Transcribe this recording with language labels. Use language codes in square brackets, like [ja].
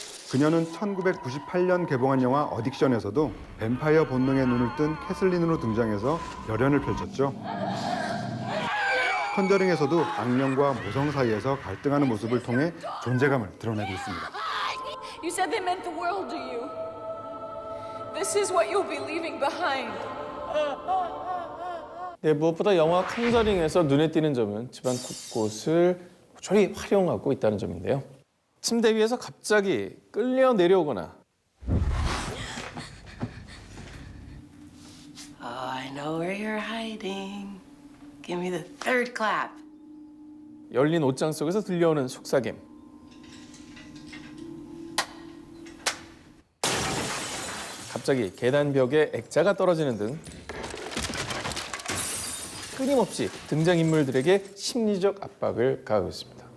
[ko] 그녀는 1998년 개봉한 영화 어딕션에서도 뱀파이어 본능에 눈을 뜬 캐슬린으로 등장해서 열연을 펼쳤죠. 컨저링에서도 악령과 모성 사이에서 갈등하는 모습을 통해 존재감을 드러내고 있습니다. [en] You said they meant the world to you. This is what you'll be leaving behind. [ko] 네, 무엇보다 영화 컨저링에서 눈에 띄는 점은 집안 곳곳을 모조리 활용하고 있다는 점인데요. 침대 위에서 갑자기 끌려 내려오거나 [en] Oh, I know where you're hiding. Give me the third clap. [ko] 열린 옷장 속에서 들려오는 속삭임. 갑자기 계단 벽에 액자가 떨어지는 등 끊임없이 등장인물들에게 심리적 압박을 가하고 있습니다.